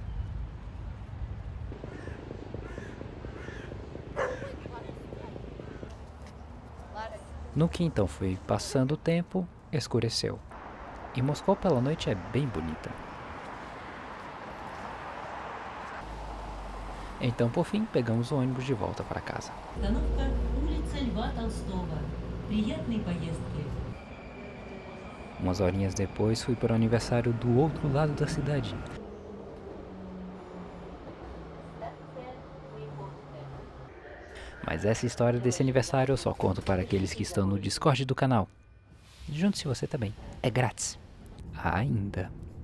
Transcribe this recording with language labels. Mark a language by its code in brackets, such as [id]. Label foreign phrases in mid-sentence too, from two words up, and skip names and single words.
[pt] No que então foi passando o tempo, escureceu. E Moscou pela noite é bem bonita. Então, por fim, pegamos o ônibus de volta para casa. [ru] Остановка улица Льва Толстого. Приятной поездки. [pt] Umas horinhas depois, fui para o aniversário do outro lado da cidade. Mas essa história desse aniversário eu só conto para aqueles que estão no Discord do canal. Junte-se você também. É grátis. Ainda.